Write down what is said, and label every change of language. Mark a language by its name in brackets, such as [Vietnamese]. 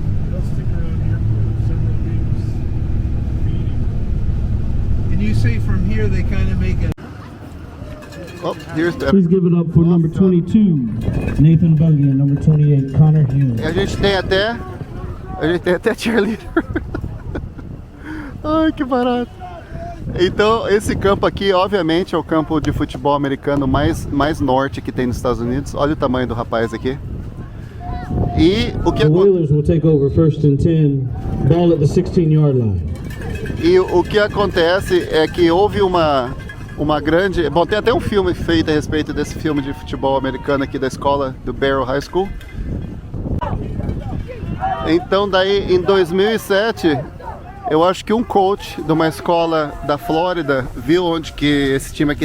[English] They'll stick around here for several weeks feeding. And you say from here they kind of make a. Oh, here's the... Please give it up for number 22, Nathan Bungie, and number 28, Connor Hughes. [Portuguese] A gente tem até cheerleader. Ai, que barato. Então, esse campo aqui, obviamente, é o campo de futebol americano mais norte que tem nos Estados Unidos. Olha o tamanho do rapaz aqui. E o que [English] The Whalers will take over 1st and 10, ball at the 16-yard line. [Portuguese] E o que acontece é que houve uma grande... Bom, tem até um filme feito a respeito desse filme de futebol americano aqui da escola do Barrow High School. Então daí em 2007, eu acho que um coach de uma escola da Flórida viu onde que esse time aqui